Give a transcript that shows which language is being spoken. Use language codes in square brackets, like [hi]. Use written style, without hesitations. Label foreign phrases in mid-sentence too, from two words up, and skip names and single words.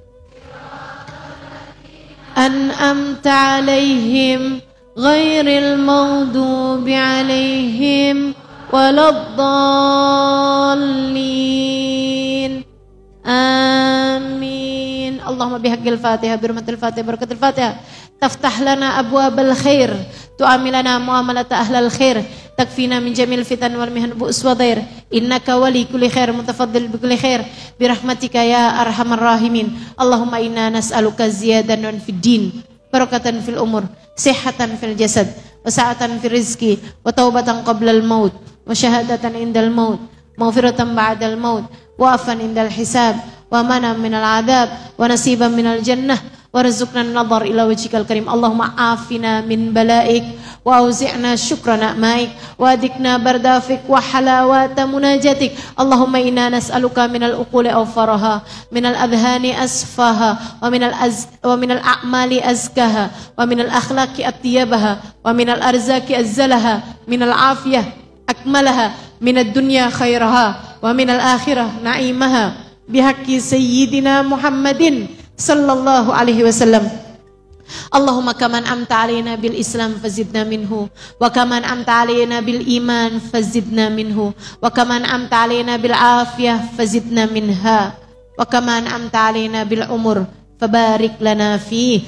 [ar] أنعمت عليهم غير المغضوب عليهم ولا الضالين. Amin. اللهم بحق الفاتحة برحمة الفاتحة بركة الفاتحة. تفتح لنا أبواب الخير تعاملنا معاملة أهل الخير تكفينا من جميع الفتن والمحن البؤس والضير. إنك ولي كل خير متفضل بكل خير برحمتك يا أرحم الراحمين. اللهم إنا نسألك زيادة في الدين بركة في الأمور صحة في الجسد وسعة في الرزق وتوبة قبل الموت وشهادة عند الموت مغفرة بعد الموت وعفوا عند الحساب وأمانا من العذاب ونصيبا من الجنة وارزقنا النظر إلى وجهك الكريم. اللهم عافنا من بلائك وأوزعنا شكر نعمائك وأذقنا برد عفوك وحلاوة مناجاتك. اللهم إنا نسألك من العقول أوفرها من الأذهان أصفاها ومن الأعمال أزكاها ومن الأخلاق أطيبها ومن الأرزاق أحلها من العافية أكملها من الدنيا خيرها ومن الآخرة نعيمها بحق سيدنا محمد صلى الله عليه وسلم. اللهم كما مننت علينا بالإسلام فزدنا منه وكما مننت علينا بالإيمان فزدنا منه وكما مننت علينا بالعافية فزدنا منها وكما مننت علينا بالعمر فبارك لنا في.